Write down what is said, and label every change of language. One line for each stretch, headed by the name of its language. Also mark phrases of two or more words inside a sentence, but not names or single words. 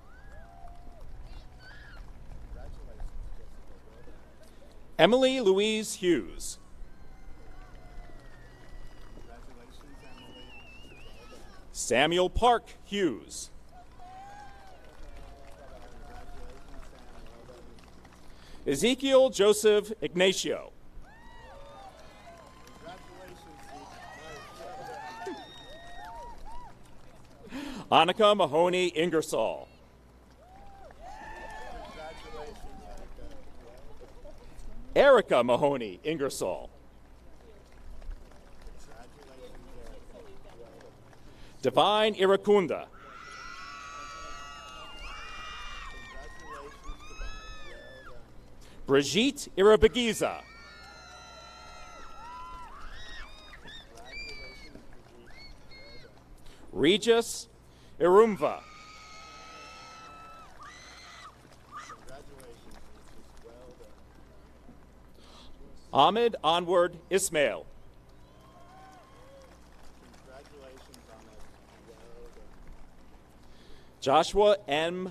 English: Emily Louise Hughes. Samuel Park Hughes. Ezekiel Joseph Ignacio. Annika Mahoney Ingersoll. Erica Mahoney Ingersoll. Divine Iracunda. Brigitte Irabagiza. Regis Irumva. Ahmed Onward Ismail. Joshua M.